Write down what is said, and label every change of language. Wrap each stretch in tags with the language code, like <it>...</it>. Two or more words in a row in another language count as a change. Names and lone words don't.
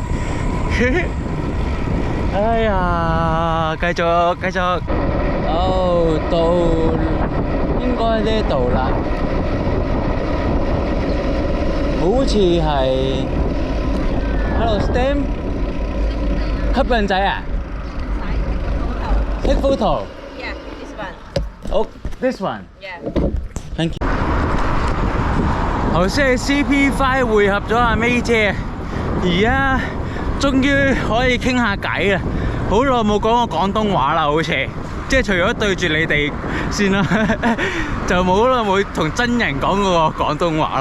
<yue>哎呀，繼續。哦，到應該呢度啦。好似係 Hello Stem。吸引仔啊 ？</yue> <en>Take photo. Yeah, this one. Oh, this one. Yeah. Thank you.</en> <yue>頭先係 CP5 匯合咗阿 May 姐，而家終於可以傾下偈啦。好耐冇講過廣東話啦，好似即係除咗對住你哋先啦，就冇啦冇同真人講過個廣東話啦。</yue>